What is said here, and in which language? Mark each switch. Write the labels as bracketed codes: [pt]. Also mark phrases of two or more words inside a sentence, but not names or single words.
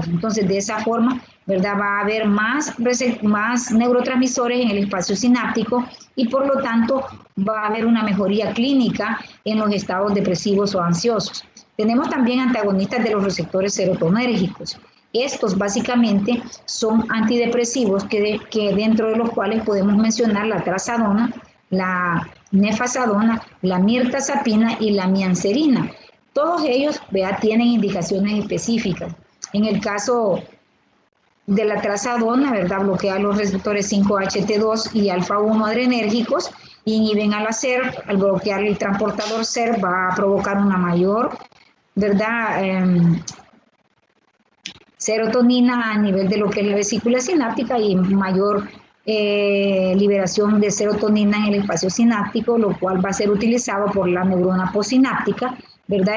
[es] Entonces, de esa forma, ¿verdad?, va a haber más neurotransmisores en el espacio sináptico y por lo tanto va a haber una mejoría clínica en los estados depresivos o ansiosos. Tenemos también antagonistas de los receptores serotonérgicos. Estos básicamente son antidepresivos que dentro de los cuales podemos mencionar la trazadona, la nefasadona, la mirtazapina y la mianserina. Todos ellos, tienen indicaciones específicas. En el caso de la trazadona, ¿verdad?, bloquea los receptores 5-HT2 y alfa-1 adrenérgicos, inhiben a la SER. Al bloquear el transportador SER va a provocar una mayor, ¿verdad?, serotonina a nivel de lo que es la vesícula sináptica y mayor liberación de serotonina en el espacio sináptico, lo cual va a ser utilizado por la neurona postsináptica ¿verdad?